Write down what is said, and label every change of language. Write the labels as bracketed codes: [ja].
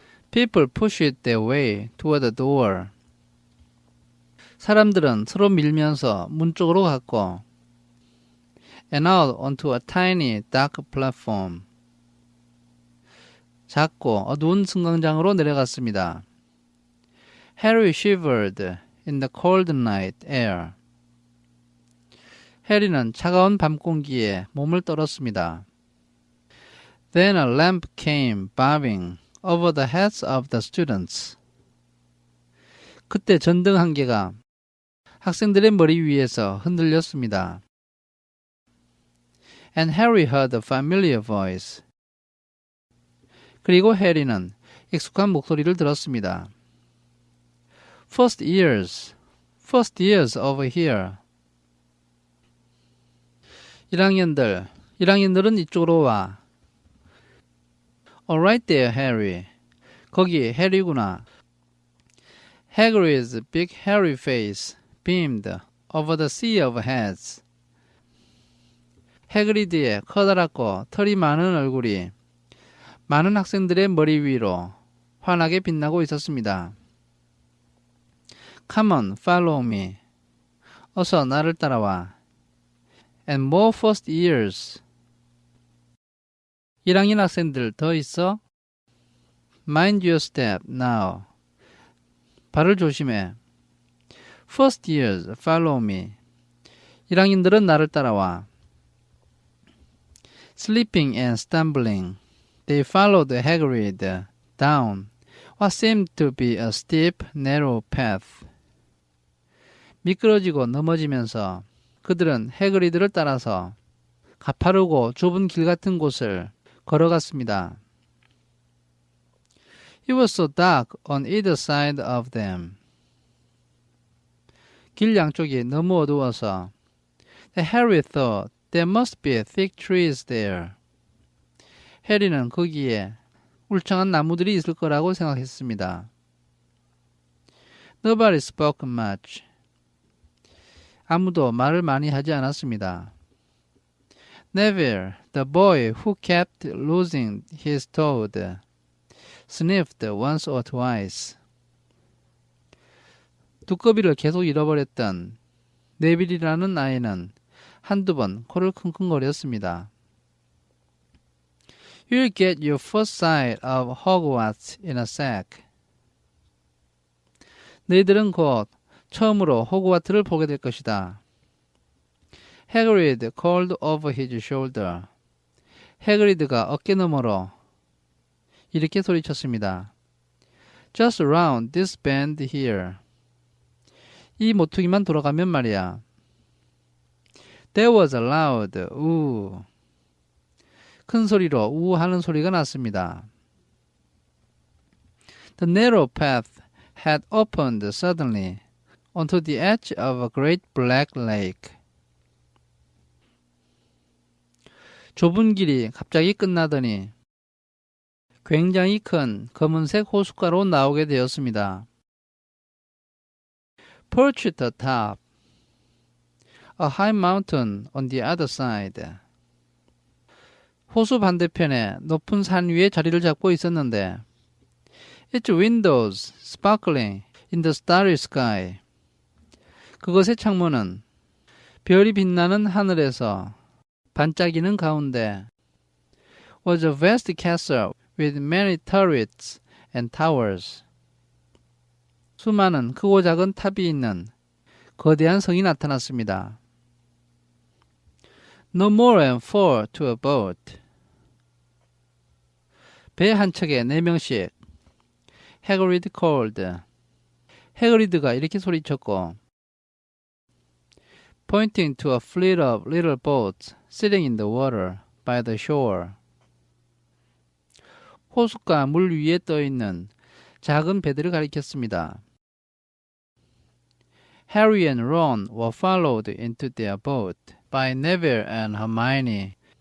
[en] People pushed their way toward the door. [ko] 사람들은 서로 밀면서 문 쪽으로 갔고 [en] and out onto a tiny dark platform. [ko] 작고 어두운 승강장으로 내려갔습니다. [en] Harry shivered in the cold night air. [ko] 해리는 차가운 밤 공기에 몸을 떨었습니다. [en] Then a lamp came bobbing over the heads of the students. [ko] 그때 전등 한 개가 학생들의 머리 위에서 흔들렸습니다. [en] And Harry heard a familiar voice. [ko] 그리고 해리는 익숙한 목소리를 들었습니다. [en] First years over here. [ko] 1학년들은 이쪽으로 와. [en] All right there, Harry. [ko] 거기 해리구나. [en] Hagrid's big hairy face beamed over the sea of heads. [ko] 해그리드의 커다랗고 털이 많은 얼굴이 많은 학생들의 머리 위로 환하게 빛나고 있었습니다. [en] Come on, follow me. [ko] 어서 나를 따라와. [en] And more first years. [ko] 1학년 학생들 더 있어? [en] Mind your step now. [ko] 발을 조심해. [en] First years, follow me. [ko] 1학년들은 나를 따라와. [en] Slipping and stumbling, they followed Hagrid down what seemed to be a steep, narrow path. [ko] 미끄러지고 넘어지면서 그들은 해그리드를 따라서 가파르고 좁은 길 같은 곳을 걸어갔습니다. [en] It was so dark on either side of them. [ko] 길 양쪽이 너무 어두워서 [en] Harry thought there must be thick trees there. [ko] 해리는 거기에 울창한 나무들이 있을 거라고 생각했습니다. [en] Nobody spoke much. [ko] 아무도 말을 많이 하지 않았습니다. [en] Neville, the boy who kept losing his toad, sniffed once or twice. [ko] 두꺼비를 계속 잃어버렸던 네빌이라는 아이는 한두 번 코를 킁킁거렸습니다. [en] You'll get your first sight of Hogwarts in a sec. [ko] 너희들은 곧 처음으로 호그와트를 보게 될 것이다. [en] Hagrid called over his shoulder. [ko] 해그리드가 어깨 너머로 이렇게 소리쳤습니다. [en] Just around this bend here. [ko] 이 모퉁이만 돌아가면 말이야. [en] There was a loud 우. [ko] 큰 소리로 우 하는 소리가 났습니다. [en] The narrow path had opened suddenly onto the edge of a great black lake. [ko] 좁은 길이 갑자기 끝나더니 굉장히 큰 검은색 호숫가로 나오게 되었습니다. [en] Perched atop a high mountain on the other side. [ko] 호수 반대편에 높은 산 위에 자리를 잡고 있었는데 [en] Its windows sparkling in the starry sky. [ko] 그것의 창문은 별이 빛나는 하늘에서 반짝이는 가운데 [en] was a vast castle with many turrets and towers. [ko] 수많은 크고 작은 탑이 있는 거대한 성이 나타났습니다. [en] No more than 4 to a boat. [ko] 배 한 척에 4명씩. [en] Hagrid called. [ko] 해그리드가 이렇게 소리쳤고 [en] pointing to a fleet of little boats sitting in the water by the shore. [ko] 호숫가 물 위에 떠 있는 작은 배들을 가리켰습니다. [en] Harry and Ron were followed into their boat by Neville and Hermione.